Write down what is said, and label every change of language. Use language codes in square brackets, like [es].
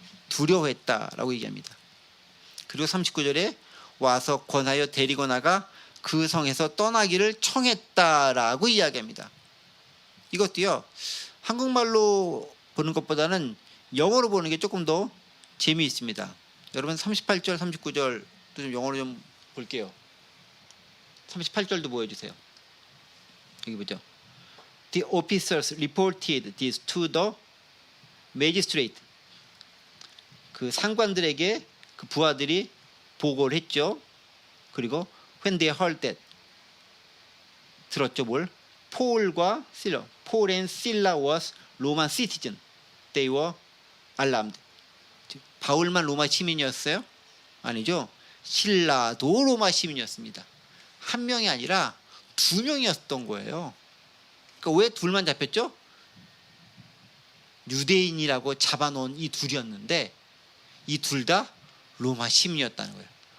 [ko] 두려워했다라고 얘기합니다. 그리고 39절에 와서 권하여 데리고 나가 그 성에서 떠나기를 청했다라고 이야기합니다. 이것도요, 한국말로 보는 것보다는 영어로 보는 게 조금 더 재미있습니다. 여러분 38절, 39절도 좀 영어로 좀 볼게요. 38절도 보여주세요. 여기 보죠. [en] The officers reported this to the magistrate. [ko] 그 상관들에게 그 부하들이 보고를 했죠. 그리고 [en] when they heard that, [ko] 들었죠. 뭘? 폴과 실라. [en] Paul and Silla was Roman citizen. They were alarmed. [ko] 바울만 로마 시민이었어요? 아니죠. 실라도 로마 시민이었습니다. 한 명이 아니라 두 명이었던 거예요. 그러니까 왜 둘만 잡혔죠? 유대인이라고 잡아놓은 이 둘이었는데 이 둘 다 로마 시민이었다는 거예요.